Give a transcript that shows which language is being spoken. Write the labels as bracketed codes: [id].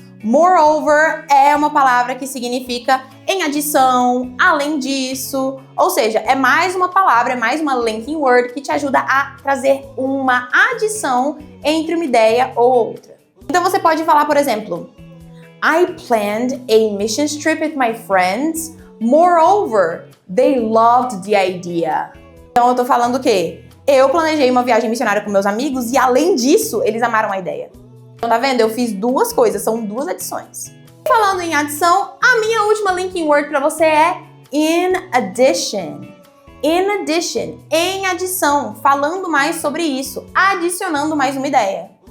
[pt] Moreover é uma palavra que significa em adição, além disso. Ou seja, é mais uma palavra, é mais uma linking word que te ajuda a trazer uma adição entre uma ideia ou outra. Então você pode falar, por exemplo, [en] I planned a mission trip with my friends. Moreover, they loved the idea. [pt] Então eu tô falando o quê? Eu planejei uma viagem missionária com meus amigos e além disso, eles amaram a ideia. Então tá vendo? Eu fiz duas coisas, são duas adições. Falando em adição, a minha última linking word pra você é in addition. In addition, em adição, falando mais sobre isso, adicionando mais uma ideia.